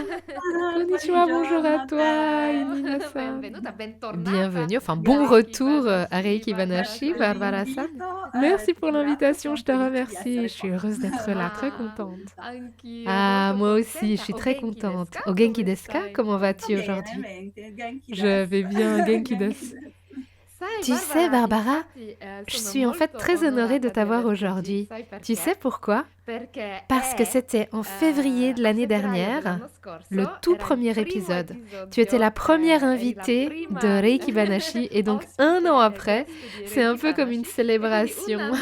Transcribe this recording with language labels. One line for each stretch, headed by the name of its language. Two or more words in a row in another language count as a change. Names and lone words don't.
French: Konnichiwa, bonjour à toi, Inina-san. Bienvenue, enfin bon retour à Reiki Banashi, Barbara-san. Merci pour l'invitation, je te remercie. Je suis heureuse d'être là, très contente. Ah, moi aussi, je suis très contente.
Japanese: お元気ですか?
French: Comment vas-tu aujourd'hui? Je vais bien,
Japanese: 元気です.
French: Tu sais, Barbara, je suis en fait très honorée de t'avoir aujourd'hui. Tu sais pourquoi? Parce que c'était en février de l'année dernière, le tout premier épisode. Tu étais la première invitée de Reiki Banashi et donc un an après, c'est un peu comme une célébration.